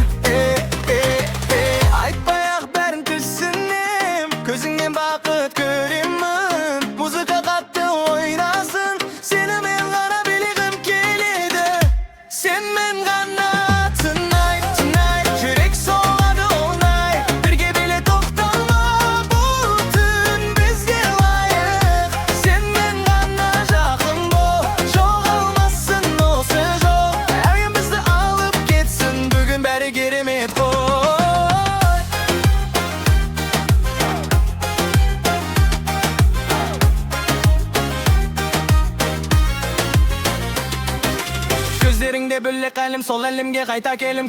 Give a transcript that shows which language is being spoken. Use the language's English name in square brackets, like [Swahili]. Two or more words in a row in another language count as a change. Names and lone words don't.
[Kazakh] Айтпай-ақ бәрін түсінем, көзіңнен бақыт көремін. Музыка қатты ойнасын, сені мен ғана білгім келеді. Senмен ғана [English] tonight, tonight. [Kazakh] Жүрек соғады [English] all night. [Kazakh] Бірге биле тоқтама, бұл түн бізге лайық. Senмен ғана жақын бол, жоғалмасын осы жол. Әуен бізді алып кетсін, бүгін бәрі керемет қой. Көздеріңде бөлек әлем, сол әлемге қайта келім.